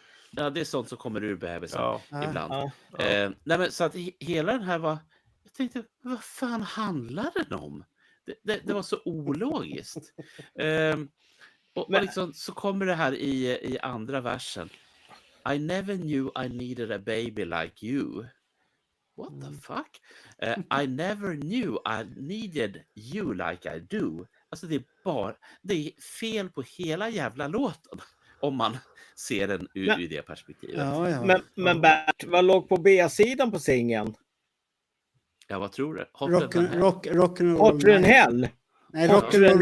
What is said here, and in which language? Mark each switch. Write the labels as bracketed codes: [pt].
[sv] Ja, det är sånt som kommer ur bebisen Ja. ibland. Ja. Nej, men så att hela den här var... Jag tänkte, vad fan handlar den om? Det var så ologiskt. Och liksom, så kommer det här i andra versen. [en] I never knew I needed a baby like you. What the fuck? I never knew I needed you like I do. [sv] Alltså det är fel på hela jävla låten. Om man ser den ur det perspektivet. Ja, ja. Men Bert, vad låg på B-sidan på singeln? Ja, vad tror du? [en] Rock'n'Roll Hotter Night. Hell? [sv] Nej, [en] Hotter than